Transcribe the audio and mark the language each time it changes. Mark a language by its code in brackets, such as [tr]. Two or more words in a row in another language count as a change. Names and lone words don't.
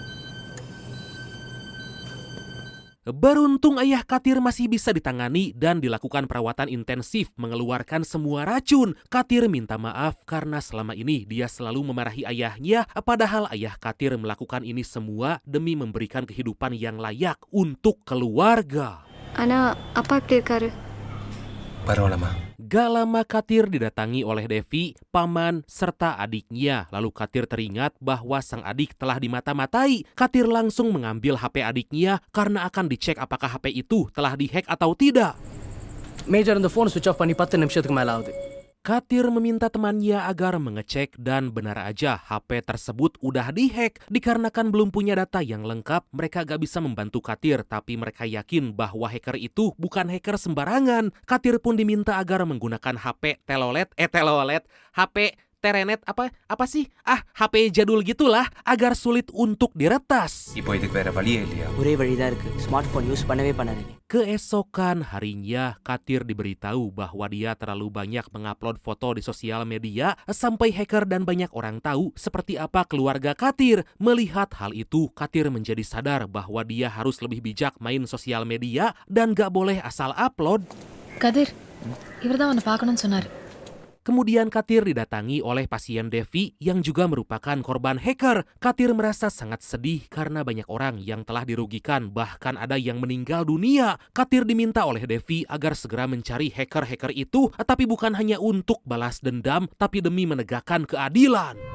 [id] Beruntung ayah Katir masih bisa ditangani dan dilakukan perawatan intensif mengeluarkan semua racun. Katir minta maaf karena selama ini dia selalu memarahi ayahnya, padahal ayah Katir melakukan ini semua demi memberikan kehidupan yang layak untuk keluarga. [ta] அண்ணா, அப்பா இப்படி இருக்காரு? பரவாயில்லம்மா. [id] Gak lama Katir didatangi oleh Devi, paman, serta adiknya. Lalu Katir teringat bahwa sang adik telah dimata-matai. Katir langsung mengambil HP adiknya karena akan dicek apakah HP itu telah dihack atau tidak. [ta] மேஜர் இந்த ஃபோன் [en] switch off [ta] பண்ணி 10 நிமிஷத்துக்கு மேல ஆகுது. [id] Katir meminta temannya agar mengecek dan benar aja HP tersebut udah dihack. Dikarenakan belum punya data yang lengkap, mereka gak bisa membantu Katir, tapi mereka yakin bahwa hacker itu bukan hacker sembarangan. Katir pun diminta agar menggunakan HP HP Terenet apa sih? HP jadul gitulah agar sulit untuk diretas. [ta] இப்போ இதுக்கு வேற வழியே இல்லையா? ஒரே வழி தான் இருக்கு. [en] smart phone use [ta] பண்ணவே பண்ணாதீங்க. [id] Keesokan harinya, Katir diberitahu bahwa dia terlalu banyak mengupload foto di sosial media sampai hacker dan banyak orang tahu seperti apa keluarga Katir. Melihat hal itu, Katir menjadi sadar bahwa dia harus lebih bijak main sosial media dan gak boleh asal upload. [ta] கதிர் இவர்தான் உன்னை பார்க்கணும்னு சொன்னாரு. [id] Kemudian Katir didatangi oleh pasien Devi yang juga merupakan korban hacker. Katir merasa sangat sedih karena banyak orang yang telah dirugikan, bahkan ada yang meninggal dunia. Katir diminta oleh Devi agar segera mencari hacker-hacker itu, tapi bukan hanya untuk balas dendam, tapi demi menegakkan keadilan.